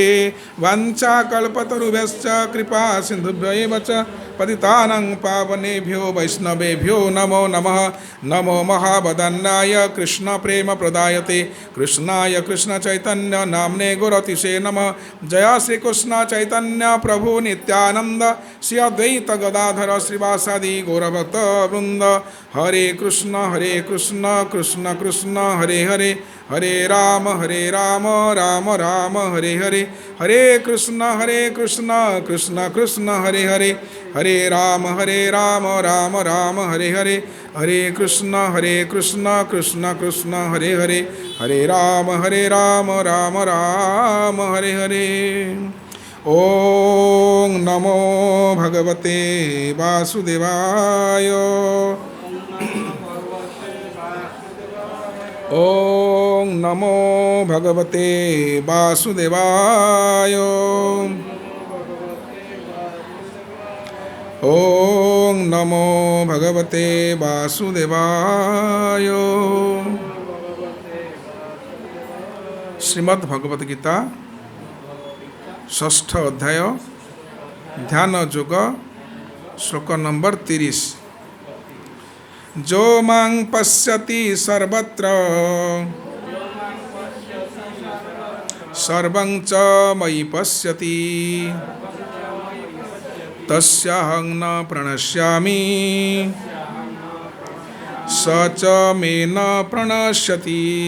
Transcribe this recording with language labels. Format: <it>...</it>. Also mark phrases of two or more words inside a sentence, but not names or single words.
<sa>वाञ्छाकल्पतरुभ्यश्च कृपा सिन्धुभ्यैव च पतितानां पावनेभ्यो वैष्णवेभ्यो नमो नमः। नमो महावदन्नाय कृष्ण प्रेम प्रदायते कृष्णाय कृष्ण चैतन्य नाम्ने गुरतिशे नमः। जय श्री कृष्ण चैतन्य प्रभु नित्यानंद श्री अद्वैत गदाधर श्रीवासादि गौरभक्त वृंद। हरे कृष्ण कृष्ण कृष्ण हरे हरे हरे राम राम राम हरे हरे। हरे कृष्ण कृष्ण कृष्ण हरे हरे हरे राम राम राम हरे हरे। हरे कृष्ण कृष्ण कृष्ण हरे हरे हरे राम राम राम हरे हरे। ओम नमो भगवते वासुदेवाय। ओम नमो भगवते वासुदेवाय। ओम नमो भगवते वासुदेवाय।</sa> <hi>श्रीमद् भगवद गीता षष्ठ अध्याय ध्यान योग श्लोक नंबर 30।</hi> <sa>जो मां पश्यति सर्वत्र सर्वं च मयि पश्यति तस्याहं न प्रणश्यामि स च मे न प्रणश्यति।</sa>